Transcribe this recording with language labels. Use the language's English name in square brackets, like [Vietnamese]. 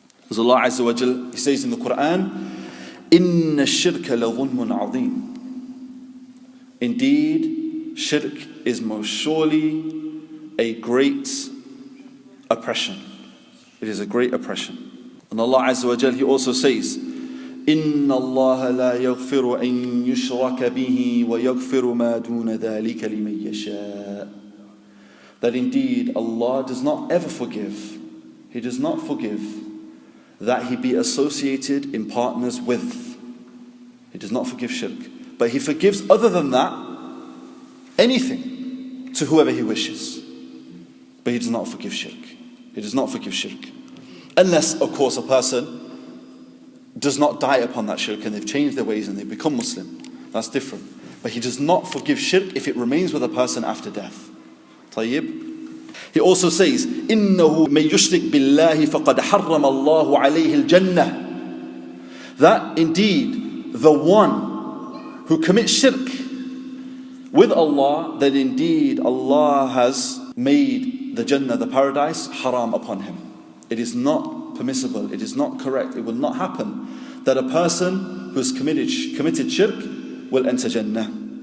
[English] As Allah Azza wa Jal, He says in the Quran, [Arabic] إِنَّ الشِّرْكَ لَظُلْمٌ عَظِيمٌ. [English] Indeed, shirk is most surely a great oppression. It is a great oppression. And Allah Azza wa Jal, He also says, [Arabic] إِنَّ اللَّهَ لَا يَغْفِرُ أَن يُشْرَكَ بِهِ وَيَغْفِرُ مَا دُونَ ذَلِكَ لِمَن يَشَاءُ. [English] That indeed Allah does not ever forgive. He does not forgive that He be associated in partners with. He does not forgive shirk. But He forgives other than that, anything to whoever He wishes. But He does not forgive shirk. He does not forgive shirk. Unless, of course, a person does not die upon that shirk and they've changed their ways and they've become Muslim. That's different. But He does not forgive shirk if it remains with a person after death. [Arabic] طيب. [English] He also says, [Arabic] إِنَّهُ مَن يُشْرِكْ بِاللَّهِ فَقَدْ حَرَّمَ اللَّهُ عَلَيْهِ الْجَنَّةِ. [English] That indeed, the one who commits shirk with Allah, that indeed Allah has made the Jannah, the paradise, haram upon him. It is not permissible, it is not correct, it will not happen that a person who has committed shirk will enter Jannah.